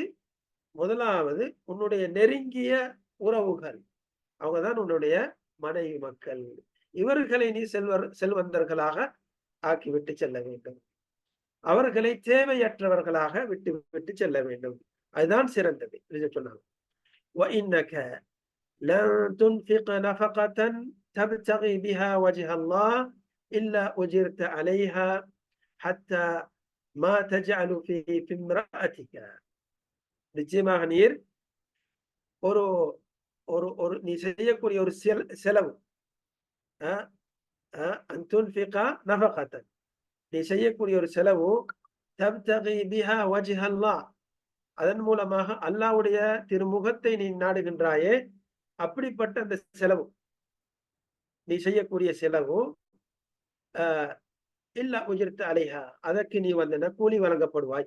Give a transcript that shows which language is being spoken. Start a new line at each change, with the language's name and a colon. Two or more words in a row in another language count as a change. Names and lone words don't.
Tamil: முதலாவது உன்னுடைய நெருங்கிய உறவுகள். அவங்கதான் உன்னுடைய மனைவி மக்கள். இவர்களை நீ செல்வந்தர்களாக ஆக்கிவிட்டு செல்ல வேண்டும். அவர்களை தேவையற்றவர்களாக விட்டு விட்டு செல்ல வேண்டும். அதுதான் சிறந்தது என்று சொன்னாங்க.
Arabic: وَإِنَّكَ لَن تُنْفِقَ نَفَقَةً تَبْتَغِي بِهَا وَجْهَ اللَّهِ إِلَّا أُجِرْتَ عَلَيْهَا حَتَّى مَا تَجْعَلُ في امرأتك.
Tamil: நிச்சயமாக நீர் ஒரு ஒரு ஒரு நீ செய்யக்கூடிய ஒரு செலவு,
Arabic: أن تنفق نفقة,
Tamil: நீ செய்யக்கூடிய ஒரு செலவு,
Arabic: تبتغي بها وجه الله,
Tamil: அதன் மூலமாக அல்லாஹ்வுடைய திருமுகத்தை நீ நாடுகின்றாயே, அப்படிப்பட்ட அந்த செலவு, நீ செய்யக்கூடிய செலவு,
Arabic: إلا أجرت عليها,
Tamil: அதற்கு நீ வந்து கூலி வழங்கப்படுவாய்.